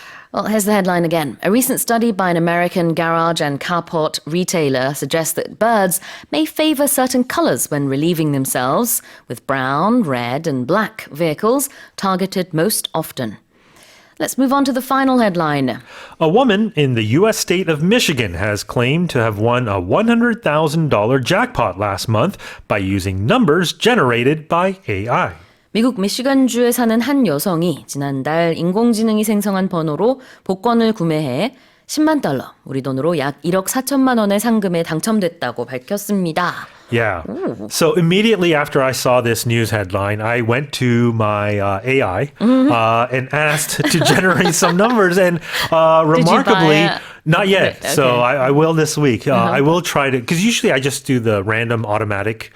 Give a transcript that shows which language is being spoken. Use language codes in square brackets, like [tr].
[en] Well, here's the headline again. A recent study by an American garage and carport retailer suggests that birds may favor certain colors when relieving themselves, with brown, red, and black vehicles targeted most often. Let's move on to the final headline. A woman in the U.S. state of Michigan has claimed to have won a $100,000 jackpot last month by using numbers generated by AI. [ko] 미국 미시간주에 사는 한 여성이 지난달 인공지능이 생성한 번호로 복권을 구매해 10만 달러, 우리 돈으로 약 1억 4천만 원의 상금에 당첨됐다고 밝혔습니다. [en] Yeah. So immediately after I saw this news headline, I went to my AI and asked to generate some numbers. And remarkably, buy it? not yet. Okay. So I will this week. I will try to, because usually I just do the random automatic